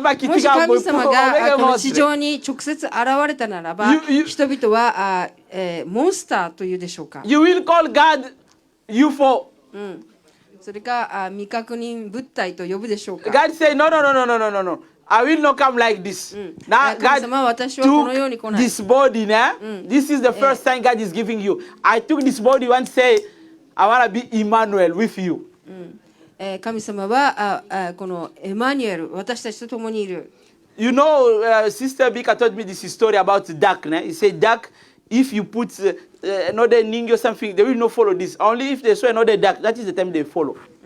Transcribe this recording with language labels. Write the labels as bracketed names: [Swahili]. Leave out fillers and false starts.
[Japanese] もし神様がこの地上に直接現れたならば、人々はモンスターというでしょうか。 [English] You will call God UFO. [Japanese] それか未確認物体と呼ぶでしょうか。 [English] God said, no, no, no, no, no, no, no, no. I will not come like this. Now [Japanese] 神様は私はこのように [English] took [Japanese] 来ない。 [English] this body, nah? This is the first sign God is giving you. I took this body and say, I want to be Emmanuel with you. [Japanese] 神様はこのエマニュエル、私たちと共にいる。 [English] You know, Sister Bika told me this story about duck. Nah? He said, duck, if you put another ning or something, they will not follow this. Only if they saw another duck, that is the time they follow.